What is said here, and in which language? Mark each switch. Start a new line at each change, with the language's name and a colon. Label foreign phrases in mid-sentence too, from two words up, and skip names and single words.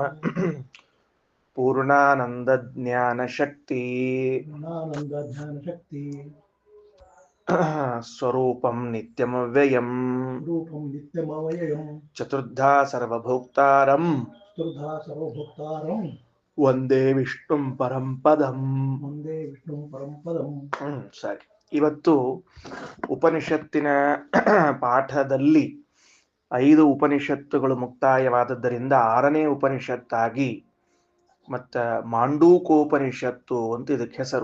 Sanskrit: ಪೂರ್ಣಾನಂದ ಜ್ಞಾನ ಶಕ್ತಿ ಸ್ವರೂಪಂ ನಿತ್ಯಮವ್ಯಯಂ ಚತುರ್ಧಾ ಸರ್ವಭೋಕ್ತಾರಂ ವಂದೇ ವಿಷ್ಣುಂ ಪರಂ ಪದಂ.
Kannada: ಸರಿ, ಇವತ್ತು ಉಪನಿಷತ್ತಿನ ಪಾಠದಲ್ಲಿ 5 ಉಪನಿಷತ್ತುಗಳು ಮುಕ್ತಾಯವಾದದ್ದರಿಂದ 6ನೇ ಉಪನಿಷತ್ತಾಗಿ ಮತ್ತ ಮಾಂಡೂಕೋಪನಿಷತ್ತು ಅಂತ ಇದಕ್ಕೆ ಹೆಸರು.